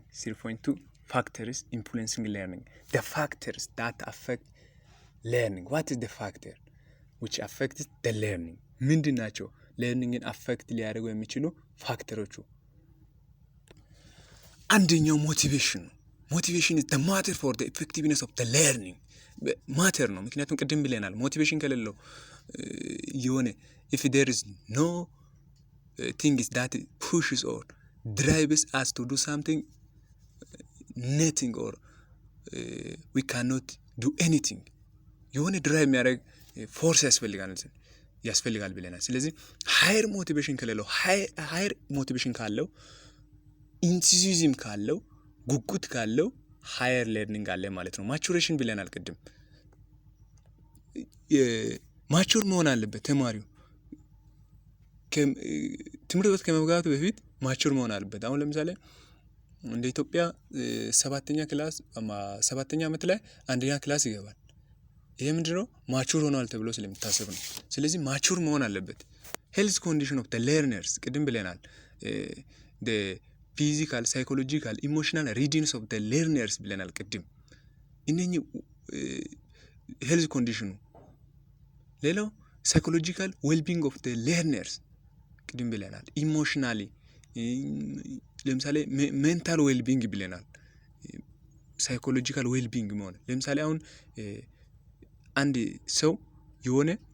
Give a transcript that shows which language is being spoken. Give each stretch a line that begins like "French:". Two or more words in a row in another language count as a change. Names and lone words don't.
English: 3.2 factors influencing learning. The factors that affect learning. What is the factor which affects the learning?
Amharic: ምንድን ናቸው
English: learningን affect
Amharic: ሊያደርጉ የሚችሉ ፋክተሮቹ?
English: አንደኛው motivation ነው። motivation is the matter for the effectiveness of the learning.
Amharic: ማተር ነው። ምክንያቱም ቅድም ብለናል ሞቲቬሽን ከሌለው የሆነ
English: if there is no things that pushes or drives us to do something, nothing or we cannot do anything.
Amharic: የሆነ ድራይቭ የሚያደርግ ፎርስ ያስፈልጋል ብለናል። ስለዚህ
English: higher motivation
Amharic: ከሌለው
English: higher motivation
Amharic: ካለው ኢንቱዚዝም ካለው ጉጉት ካለው
English: higher learning
Amharic: አለ ማለት ነው። ማቹሬሽን ብለናል ቅድም። ማቹር መሆን አለበት ተማሪው ትምህርት ቤት ከመግባቱ በፊት ማቹር መሆን አለበት። አሁን ለምሳሌ እንደ ኢትዮጵያ 7ኛ ዓመት ላይ 1ኛ ክላስ ይገባል። ይሄ ምንድነው ማቹር ሆኗል ተብሎ ስለሚታሰብ ነው። ስለዚህ ማቹር መሆን አለበት።
English: health condition of the learners
Amharic: ቅድም ብለናል።
English: the physical, psychological, emotional readiness of the learners
Amharic: ብለናል ቅድም። እነኚህ
English: health condition።
Amharic: ሌላው
English: psychological wellbeing of the learners
Amharic: ቅድም ብለናል። ኢሞሽናሊ ለምሳሌ
English: mental wellbeing
Amharic: ብለናል።
English: psychological wellbeing
Amharic: መሆን ለምሳሌ አሁን አንድ ሰው የሆነ